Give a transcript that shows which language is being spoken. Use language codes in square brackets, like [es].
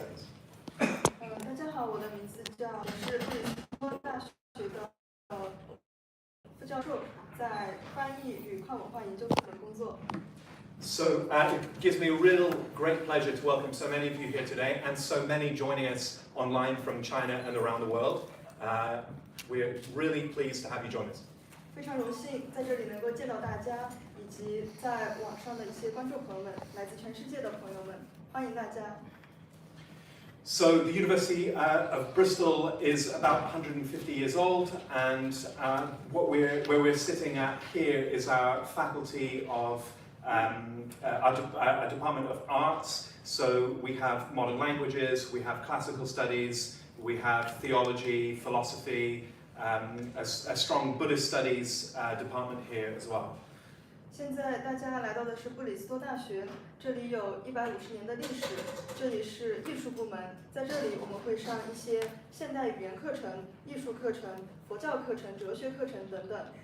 [zh] 的名字是布里斯托大学的副教授，在翻译与跨文化研究部门工作。 [en] So it gives me a real great pleasure to welcome so many of you here today and so many joining us online from China and around the world. We're really pleased to have you join us. [zh] 非常荣幸在这里能够见到大家，以及在网上的一些观众朋友们，来自全世界的朋友们，欢迎大家。 [en] So the University of Bristol is about 150 years old, and where we're sitting at here is our Faculty of our Department of Arts. So we have modern languages, we have classical studies, we have theology, philosophy, a strong Buddhist studies department here as well. [zh] 现在大家来到的是布里斯托大学，这里有150年的历史，这里是艺术部门，在这里我们会上一些现代语言课程、艺术课程、佛教课程、哲学课程等等。